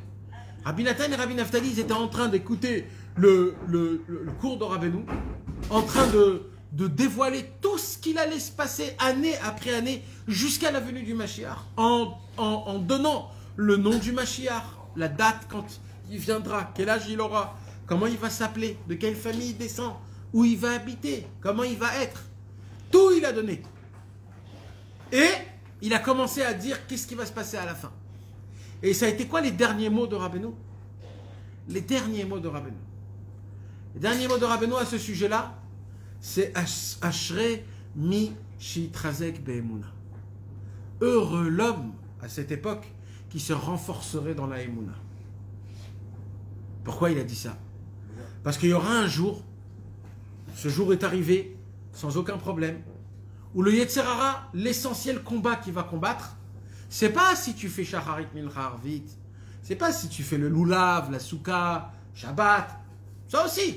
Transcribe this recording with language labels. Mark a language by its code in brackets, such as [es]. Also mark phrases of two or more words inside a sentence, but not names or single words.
[fr] Rabbi Nathan et Rabbi Naftali, ils étaient en train d'écouter le cours de Rabbeinu, en train de dévoiler tout ce qu'il allait se passer année après année, jusqu'à la venue du Mashiach, en donnant le nom du Mashiach, la date quand il viendra, quel âge il aura, comment il va s'appeler, de quelle famille il descend, où il va habiter, comment il va être. Tout il a donné. Et il a commencé à dire qu'est-ce qui va se passer à la fin. Et ça a été quoi les derniers mots de Rabbeinu? Les derniers mots de Rabbeinu. Les derniers mots de Rabbeinu à ce sujet-là, c'est [he] אשרי מי שיתחזק באמונה. [fr] Heureux l'homme à cette époque qui se renforcerait dans la Emouna. Pourquoi il a dit ça? Parce qu'il y aura un jour, ce jour est arrivé sans aucun problème, où le [he] יצר הרע, [fr] l'essentiel combat qu'il va combattre, c'est pas si tu fais [he] שחרית מנחה ערבית, [fr] c'est pas si tu fais le Lulav, la Souka, Shabbat, ça aussi.